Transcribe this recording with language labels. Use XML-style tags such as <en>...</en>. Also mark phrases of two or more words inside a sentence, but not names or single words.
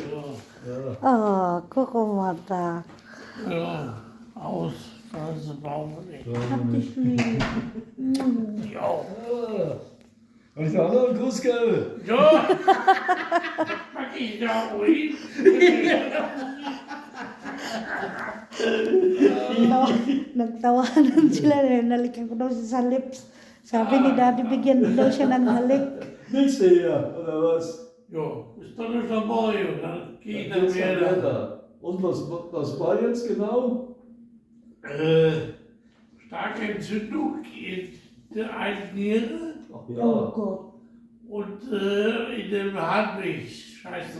<de>Ja. Oh, guck mal da. Ja, aus, also brauchen wir nicht. Hab dich lieb. Ja, Und ich auch noch einen Gruß geben. ja. Pack ich da ruhig.</de> <tl>Nagtawanan sila na nalikan ko daw siya sa lips. Sabi ni Daddy, bigyan daw siya ng halik.</tl> <de>Nichts hier, oder was? Ja, ist doch nicht dabei. Und dann geht er Geht's dann wieder. weiter. Und was war jetzt genau? Starke Entzündung in der einen Niere Ach Oh ja. Gott. und in dem Hartwig. Scheiße.</de>